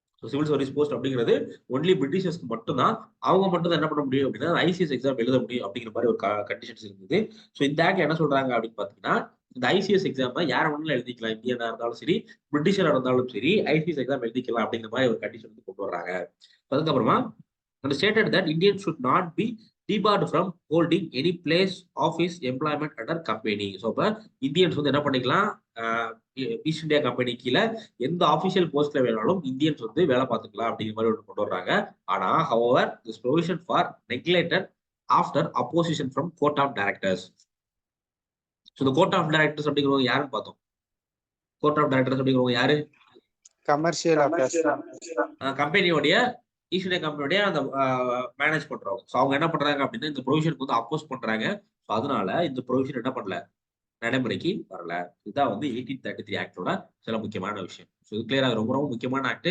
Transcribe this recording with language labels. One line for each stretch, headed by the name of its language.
Tamil: Civil service post அப்படிங்கிறது only பிரிட்டிஷர்ஸ்க்கு மட்டும்தான், அவங்க மட்டும் தான் என்ன பண்ண முடியும் அப்படின்னா ஐசிஎஸ் எக்ஸாம் எழுத முடியும் அப்படிங்கிற மாதிரி ஒரு கண்டிஷன்ஸ் இருந்தது. ஸோ இந்த ஆக்ட் என்ன சொல்றாங்க அப்படின்னு பாத்தீங்கன்னா, இந்த ஐசிஎஸ் எக்ஸாம் யார வேணாலும் எழுதிக்கலாம், இந்தியனா இருந்தாலும் சரி, பிரிட்டிஷரா இருந்தாலும் சரி, ஐசிஎஸ் எக்ஸாம் எழுதிக்கலாம் அப்படிங்கிற மாதிரி ஒரு கண்டிஷன் வந்து கொண்டு வர்றாங்க. அதுக்கப்புறமா
English: stated that Indians should not be debarred from holding any place of his employment under company.
Tamil: So இப்ப இந்தியன்ஸ் வந்து என்ன பண்ணிக்கலாம், ஈஸ்ட் இந்தியா கம்பெனி கீழே எந்த ஆஃபிஷியல் போஸ்ட்ல வேணாலும் இந்தியன்ஸ் வந்து வேலை பார்த்துக்கலாம் அப்படிங்கிற மாதிரி ஒன்று கொண்டு வர்றாங்க. ஆனா
English: however this provision for neglected after opposition from court of directors. So the court of directors
Tamil: அப்படிங்கிறவங்க யாருன்னு பார்த்தோம். கோர்ட் ஆஃப் டைரக்டர்ஸ் அப்படிங்கிறவங்க யாரு, கமர்ஷியல் கம்பெனியோடைய ஈஸ்ட் இந்தியா கம்பெனியோடைய அந்த மேனேஜ் பண்றவங்க. ஸோ அவங்க என்ன பண்றாங்க அப்படின்னா இந்த ப்ரொவிஷனுக்கு வந்து அப்போஸ் பண்றாங்க. ஸோ அதனால இந்த ப்ரொவிஷன் என்ன பண்ணல, நடைமுறைக்கு வரல. இதுதான் வந்து 1833 ஆக்டோட சில முக்கியமான விஷயம். ஸோ இது கிளியரா ரொம்ப ரொம்ப முக்கியமான ஆக்ட்.